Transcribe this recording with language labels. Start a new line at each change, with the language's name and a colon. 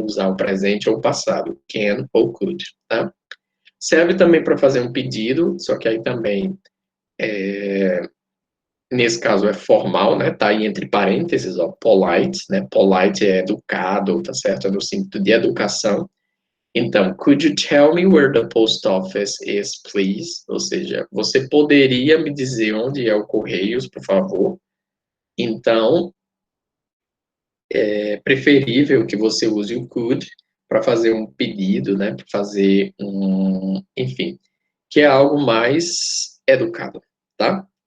Portuguese: Usar o presente ou o passado, can ou could, tá? Serve também para fazer um pedido, só que aí também, nesse caso, é formal, né? Tá aí entre parênteses, ó, polite, né? Polite é educado, tá certo? É no sentido de educação.
English: Então, could you tell me where the post office is, please?
Portuguese: Ou seja, você poderia me dizer onde é o Correios, por favor? Então, é preferível que você use o could para fazer um pedido, né, para fazer enfim, que é algo mais educado, tá?